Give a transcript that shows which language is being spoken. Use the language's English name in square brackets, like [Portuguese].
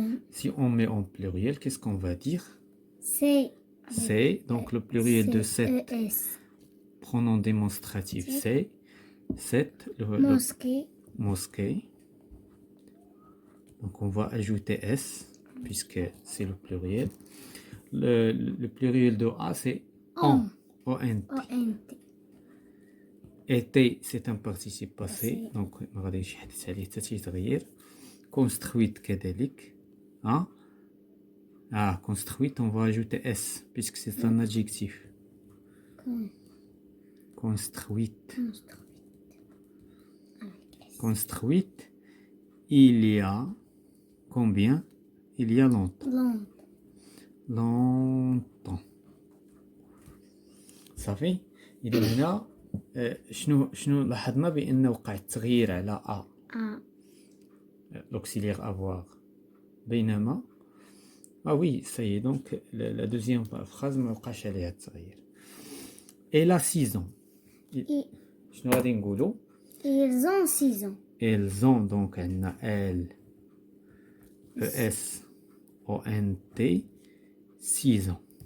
[French] Si on met en pluriel, qu'est-ce qu'on va dire? C'est, donc le pluriel de cette, pronom démonstratif, c'est cette, mosquée. Donc on va ajouter S, puisque c'est le pluriel. Le pluriel de A, c'est on. O-N-T. Été, c'est un participe passé. [Arabic] Donc, ما غاديش يحدث عليه حتى شي تغيير. [French] Construite كذلك. Construite, on va ajouter S, puisque c'est un adjectif. Construite. Construite, il y a combien? Il y a longtemps. Longtemps. [Arabic] صافي. إذا هنا شنو لاحظنا بأن وقع التغيير على [French] A l'auxiliaire avoir. [Arabic] بينما [French] oui, ça y est, donc la deuxième phrase [Arabic] ما وقعش عليها التغيير. [French] Elle a 6 ans. [Arabic] شنو غادي نقولوا؟ [French] Ils ont 6 ans. Elles ont, donc [Arabic] عندنا [French] L E-S-O-N-T 6 ans.